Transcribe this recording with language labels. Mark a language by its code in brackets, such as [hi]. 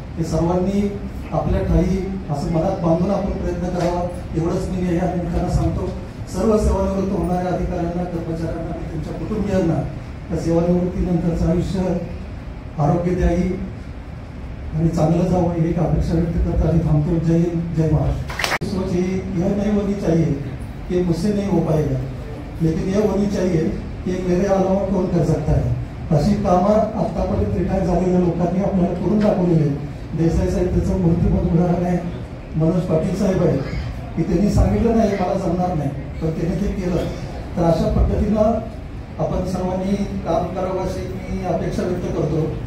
[mr] हे सर्वांनी आपल्या ठाई असं मनात बांधून आपण प्रयत्न करावा, एवढंच मी या निमित्तानं सांगतो. सर्व सेवानिवृत्त होणाऱ्या अधिकाऱ्यांना, कर्मचाऱ्यांना आणि त्यांच्या कुटुंबियांना त्या सेवानिवृत्तीनंतरचं आयुष्य आरोग्यदायी आणि चांगलं जावं ही एक अपेक्षा व्यक्त करता आणि थांबतो. जय हिंद, जय महाराष्ट्र. [hi] सोच यह नहीं होनी चाहिए कि मुझसे नहीं हो पाएगा, लेकिन यह होनी चाहिए की मेरे अलावा कोण कर सकता है. [mr] अशी कामं आतापर्यंत रिटायर झालेल्या लोकांनी आपल्याला करून दाखवलेले. देसाई साहेब त्याचं मूर्तिमंत उदाहरण आहे. मनोज पाटील साहेब आहे की त्यांनी सांगितलं नाही मला जमणार नाही, पण त्यांनी ते केलं. तर अशा पद्धतीनं आपण सर्वांनी काम करावं अशी मी अपेक्षा व्यक्त करतो.